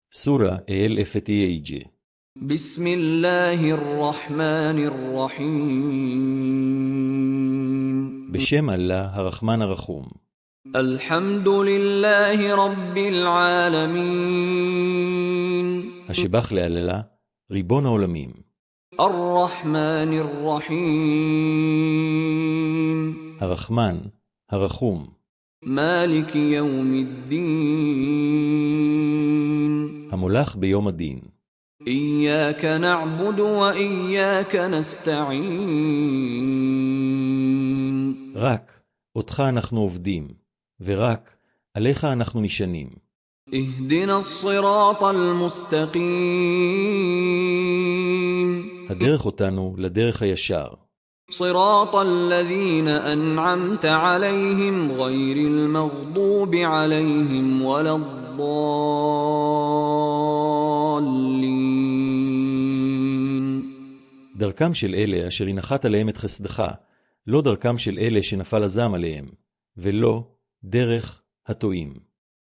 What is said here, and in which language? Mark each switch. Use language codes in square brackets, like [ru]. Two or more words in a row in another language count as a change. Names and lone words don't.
[ar] Sura El-Fetiyage. بسم الله الرحمن الرحيم [he] בשם אללה הרחמן הרחום. [ar] الحمد لله رب العالمين [he] השבח לאללה, ריבון העולמים. [ar] الرحمن الرحيم [he] הרחמן, הרחום. [ar] مالك يوم الدين [he] המולך ביום הדין. [ar] إياك نعبد وإياك نستعين [he] רק אותך אנחנו עובדים, ורק עליך אנחנו נשענים. [ar] اهدنا الصراط المستقيم [he] הדרך אותנו לדרך הישר. [ar] صراط الذين أنعمت عليهم غير المغضوب عليهم ولا الضالين [he] דרכם של אלה אשר הנחת עליהם את חסדך, לא דרכם של אלה שנפל הזעם עליהם, ולא דרך הטועים.